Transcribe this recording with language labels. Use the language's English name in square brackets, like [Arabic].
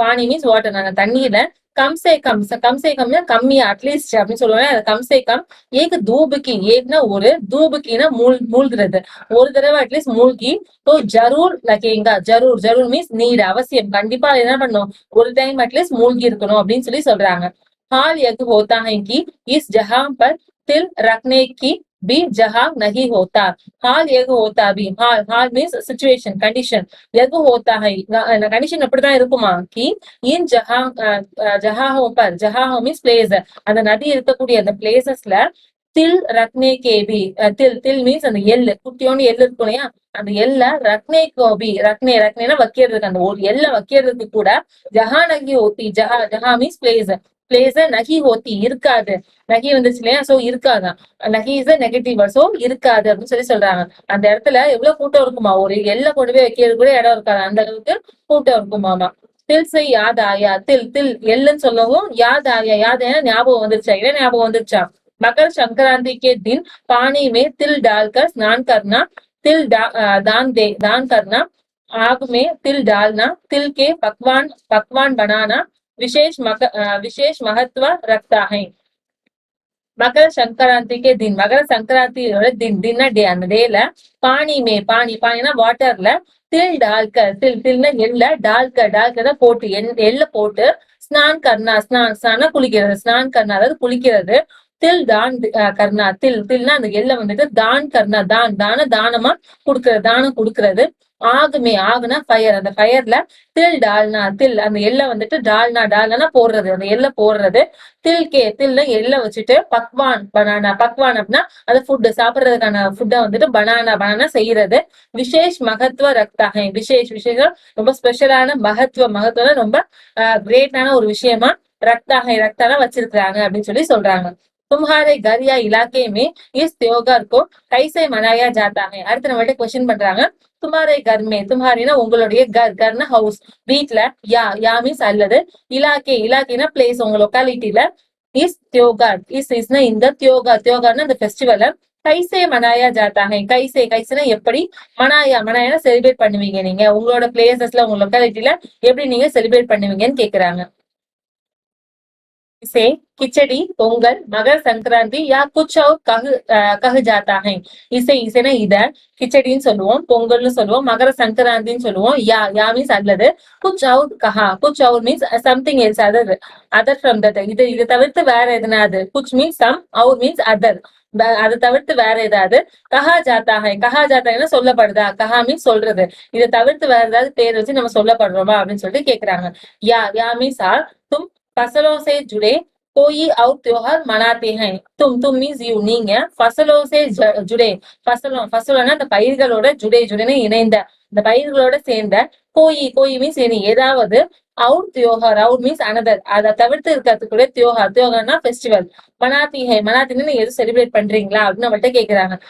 [Tamil] பானி means water அந்த தண்ணீர்ல கம்சே கம்னா கம்மியா அட்லீஸ்ட் அப்படின்னு சொல்லுவாங்க. கம்சே கம் ஏக் தூபுக்கு ஏக்னா ஒரு தூபுக்கினா மூழ்கிறது ஒரு தடவை அட்லீஸ்ட் மூழ்கி [Hindi] तो जरूर लगेगा. [Tamil] जरूर மீன்ஸ் நீட் அவசியம் கண்டிப்பா என்ன பண்ணும் ஒரு டைம் அட்லீஸ்ட் மூழ்கி இருக்கணும் அப்படின்னு சொல்லி சொல்றாங்க. [Hindi] हाल यह होता है कि इस जहां पर तिल रखने की भी जहां नहीं होता. हाल यह होता भी हाल [Tamil] மீன்ஸ் सिचुएशन कंडीशन यह होता है कंडीशन அப்படிதான் இருக்குமா [Hindi] कि इन जहां पर जहां [Tamil] மீன்ஸ் பிளேஸ் அந்த நதி இருக்கக்கூடிய அந்த பிளேசஸ்ல தில் ரக்னே கேபி தில் மீன்ஸ் அந்த எள்ளு குட்டியோண்டு எள்ளு இருக்கும் இல்லையா அந்த எல்ல ரக்னே கோபி ரக்னேனா வைக்கிறதுக்கு அந்த ஒரு எல்ல வைக்கிறதுக்கு கூட ஜஹா நகி ஓத்தி ஜஹா மீன்ஸ் பிளேஸ் நகி ஓத்தி இருக்காது. நகி வந்துச்சு இல்லையா சோ இருக்காதான். நகி இஸ் நெகட்டிவ் சோ இருக்காது அப்படின்னு சொல்லி சொல்றாங்க. அந்த இடத்துல எவ்வளவு கூட்டம் இருக்குமா ஒரு எல்ல கொண்டு போய் வைக்கிறது கூட இடம் இருக்காது அந்த அளவுக்கு கூட்டம் இருக்குமாமா. தில் செய் யாத் ஆயா தில் எல்லுன்னு சொல்லவும் யாத் ஆயா ஞாபகம் வந்துருச்சா ஞாபகம் வந்துருச்சா. [Hindi] मकर संक्रांति के दिन पानी में तिल डालकर स्नान करना. तिल दान करना. आग में तिल डालना. तिल के पकवान बनाना विशेष महत्व रखता है. [Tamil] मकर संक्रांति के दिन मकर संक्रांति दिन डे அந்த டேல பானினா வாட்டர்ல தில் டால்கர் தில்னா எல்ல டால்கர் போட்டு எல்ல போட்டு ஸ்நான் கர்னா ஸ்நான குளிக்கிறது ஸ்நான் கர்னா அதாவது குளிக்கிறது. தில் தான் கர்ணா தில்னா அந்த எல்ல வந்துட்டு தான் கர்ணா தானமா தானம் கொடுக்கறது. ஆகுனா ஃபயர் அந்த ஃபயர்ல தில் அந்த எல்ல வந்துட்டு டால்னா போடுறது அந்த எல்ல போடுறது. தில்னா எல்ல வச்சுட்டு பக்வான் அப்படின்னா அது ஃபுட் சாப்பிடுறதுக்கான ஃபுட்டை வந்துட்டு பனானா செய்யறது. விசேஷ் மகத்துவ ரக்தாகை விசேஷம் ரொம்ப ஸ்பெஷலான மகத்துவம் ரொம்ப கிரேட்டான ஒரு விஷயமா ரக்தானா வச்சிருக்காங்க அப்படின்னு சொல்லி சொல்றாங்க. [Hindi] तुम्हारे घर या इलाके में इस त्योहार को कैसे मनाया जाता है. [Tamil] அடுத்து நம்மள்ட்ட क्वेश्चन பண்றாங்க. [Hindi] तुम्हारे घर में [Tamil] तुम्हारेனா உங்களுடைய கர்னா ஹவுஸ் வீட்ல யா மீன்ஸ் அல்லது இலாக்கேனா பிளேஸ் உங்க லொகாலிட்டில இஸ் त्योहार இஸ்னா இந்த त्योहारனா இந்த ஃபெஸ்டிவலை கைசே மனாயா ஜாத்தா ஹை கைசேனா எப்படி மனாயா செலிப்ரேட் பண்ணுவீங்க நீங்க உங்களோட பிளேசஸ்ல உங்க லொகாலிட்டில எப்படி நீங்க செலிப்ரேட் பண்ணுவீங்கன்னு கேக்குறாங்க. [Hindi] इसे खिचड़ी पोंगल मकर संक्रांति या कुछ और कह जाता है. [Tamil] இசைனா இத கிச்சடின்னு சொல்லுவோம் பொங்கல்னு சொல்லுவோம் மகர சங்கராந்தின்னு சொல்லுவோம். யா மீன்ஸ் அல்லது குச் out means something else other from that இதை தவிர்த்து வேற எதுனாது. குச் means some out means other அதை தவிர்த்து வேற ஏதாவது. கஹா ஜாத்தாகனா சொல்லப்படுதா கஹா மீன்ஸ் சொல்றது இதை தவிர்த்து வேற ஏதாவது பேர் வச்சு நம்ம சொல்லப்படுறோமா அப்படின்னு சொல்லிட்டு கேக்குறாங்க. [Hindi] யா மீன்ஸ் ஆர் तुम फसलों से जुड़े कोई और त्योहार मनाते हैं. [Tamil] तुम मीन्स யூ நீங்க फसलों से जुड़े फसलोना அந்த பயிர்களோட जुड़े இணைந்த இந்த பயிர்களோட சேர்ந்த கோயி மீன்ஸ் ஏதாவது அவுட் தியோஹார் அவுட் மீன்ஸ் அனதர் அதை தவிர்த்து இருக்கிறதுக்குள்ள தியோஹார்னா ஃபெஸ்டிவல். மனாத்தின்னு எது செலிப்ரேட் பண்றீங்களா அப்படின்னு நம்மள்ட்ட கேக்குறாங்க.